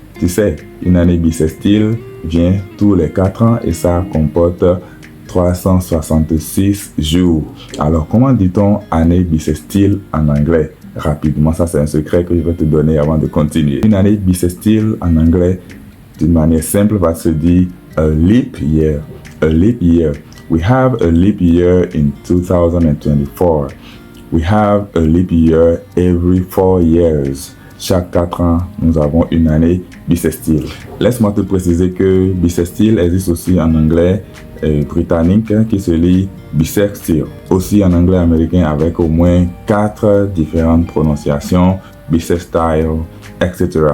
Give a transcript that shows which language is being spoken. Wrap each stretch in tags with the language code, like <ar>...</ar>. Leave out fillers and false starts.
<fr>Tu sais, une année bissextile vient tous les 4 ans et ça comporte 366 jours. Alors, comment dit-on année bissextile en anglais? Rapidement, ça c'est un secret que je vais te donner avant de continuer. Une année bissextile en anglais, d'une manière simple, va se dire a leap year.</fr> <en>A leap year. We have a leap year in 2024. We have a leap year every 4 years.</en> <fr>Chaque 4 ans, nous avons une année bissextile. Laisse-moi te préciser que bissextile existe aussi en anglais britannique qui se lit bisextile. Aussi en anglais américain avec au moins 4 différentes prononciations, bisextile, etc.</fr>